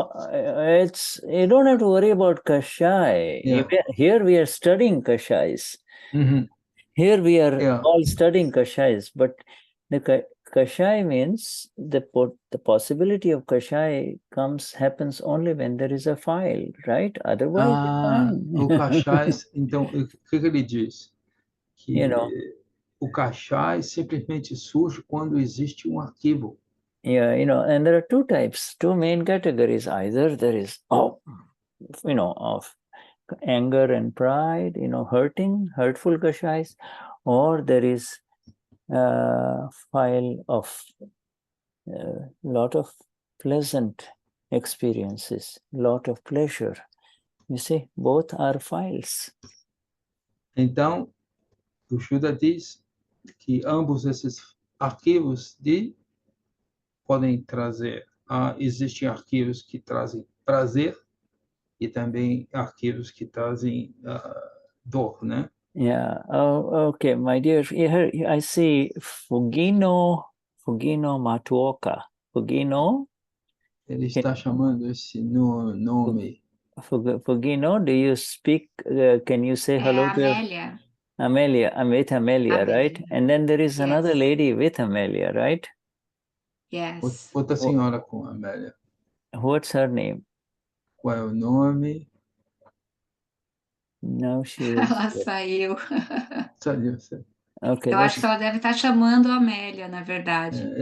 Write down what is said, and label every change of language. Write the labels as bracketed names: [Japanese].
[English] you don't have to worry about kashai. Yeah. Here we are studying kashais. Here we are all studying kashais, but the kashai means the possibility of kashai happens only when there is a file, right? Otherwise, [Portuguese] o cachais, então, o que ele diz? Que o cachai simplesmente surge quando existe um arquivo. [English] Yeah, and there are two main categories. Either there is, of anger and pride, hurtful kashais, or there is file of lot of pleasant experiences, lot of pleasure. You see, both are files. [Portuguese] Então, o Shuddha diz que ambos esses arquivos podem trazer, existem arquivos que trazem prazer e também arquivos que trazem dor, né? [English] Yeah. Oh, okay, my dear. Here I see Fugino Matuoka. Fugino? [Portuguese] Ele está chamando esse nome. [English] Fugino, do you speak? Can you say hello to Amélia. Amelia? I'm with Amelia, right? And then there is another lady with Amelia, right? Yes. [Portuguese] Outra senhora com Amélia. [English] What's her name? [Portuguese] Qual é o nome? [English] No, she [Portuguese] Ela saiu. Saiu. [English] Okay, [Portuguese] Eu acho que ela deve estar chamando a Amélia, na verdade.